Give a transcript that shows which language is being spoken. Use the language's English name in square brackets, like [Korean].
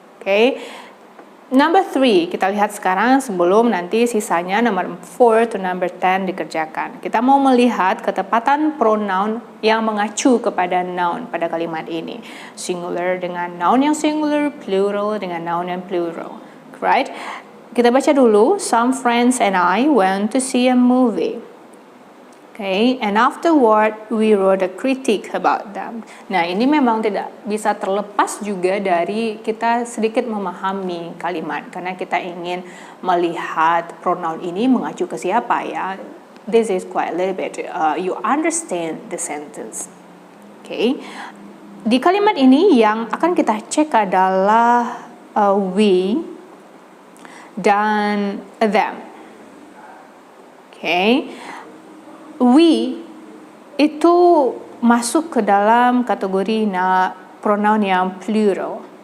[Indonesian] Okay. Number 3, kita lihat sekarang sebelum nanti sisanya number 4 to number 10 dikerjakan. Kita mau melihat ketepatan pronoun yang mengacu kepada noun pada kalimat ini. Singular dengan noun yang singular, plural dengan noun yang plural. Right? Kita baca dulu. [English] Some friends and I went to see a movie. Okay, and afterward we wrote a critique about them. [Indonesian] Nah, ini memang tidak bisa terlepas juga dari kita sedikit memahami kalimat, karena kita ingin melihat pronoun ini mengacu ke siapa ya. [English] This is quite a little bit, you understand the sentence. [Indonesian] Okay, di kalimat ini yang akan kita cek adalah we dan them. Okay. We itu masuk ke dalam kategori pronoun yang plural.